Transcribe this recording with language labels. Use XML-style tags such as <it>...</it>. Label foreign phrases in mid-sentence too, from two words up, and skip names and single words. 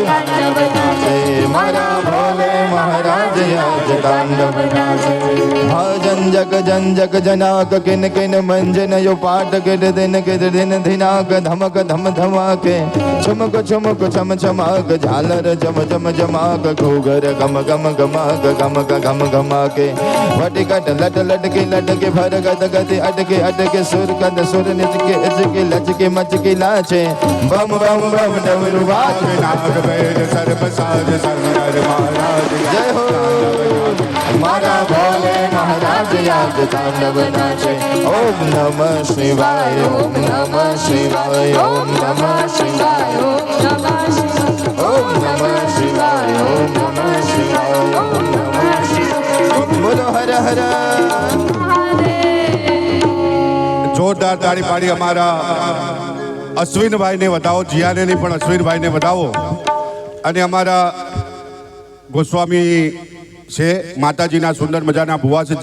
<hi>मारा भोले महाराज याज तांडव नाचे जन जग जनाक किन किन मंजन यो पाट के दिन धिनाक धमक धम धमाके छुमक छुमक छम छमाक झालर जम जम जमाक घूगर गम गम गमाक गमक घम घमाके वटिकट लट लटके लटके भर गद गति अटके अटके सुर कद सुर निचके इचके लचके मचके लाचे बम बम बम डमरू बाज नाग वेद सर्प साज शंकर महाराज जय हो मारा भोले महाराज याद तांडव नाचे</hi> <sa>ओम नमः शिवाय ओम नमः शिवाय ओम नमः शिवाय ओम नमः शिवाय ओम नमः शिवाय ओम नमः शिवाय ओम नमः शिवाय</sa> <hi>बोलो हर हर</hi> <gu>જોરદાર તાળી પાડી અમારા અશ્વિનભાઈને વધાવો. જીયાને નહીં પણ અશ્વિનભાઈને વધાવો. અને અમારા ગોસ્વામી છે, માતાજીના સુંદર મજાના ભુવા છે.</gu>